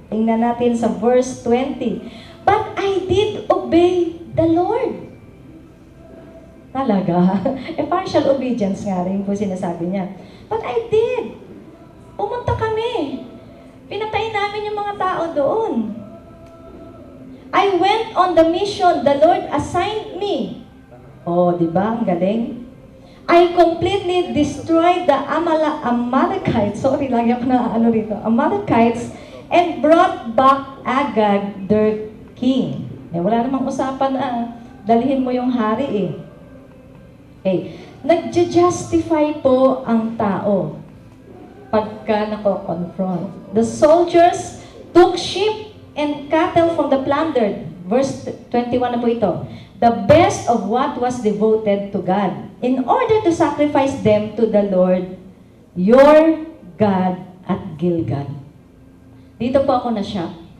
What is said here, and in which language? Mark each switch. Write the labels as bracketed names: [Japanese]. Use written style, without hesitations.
[Filipino] Tingnan natin sa verse 20. [English] But I did obey the Lord. [Filipino] Talaga? Partial obedience nga rin po sinasabi niya. [English] But I did. [Filipino] Pumunta kami. Pinatay namin yung mga tao doon. [English] I went on the mission the Lord assigned me. Oh, [Filipino] di ba? Ang galing. [English] I completely destroyed the Amalekites. Sorry, [Filipino] lagi ako na rito. [English] Amalekites and brought back Agag, their king. [Filipino] Wala namang usapan na dalhin mo yung hari eh. Okay. Nag-justify po ang tao pagka nako-confront. [English] The soldiers took sheep and cattle from the plundered. Verse 21 [Filipino] na po ito. [English] The best of what was devoted to God, in order to sacrifice them to the Lord, your God at Gilgal. [Filipino] Dito po ako na-shock.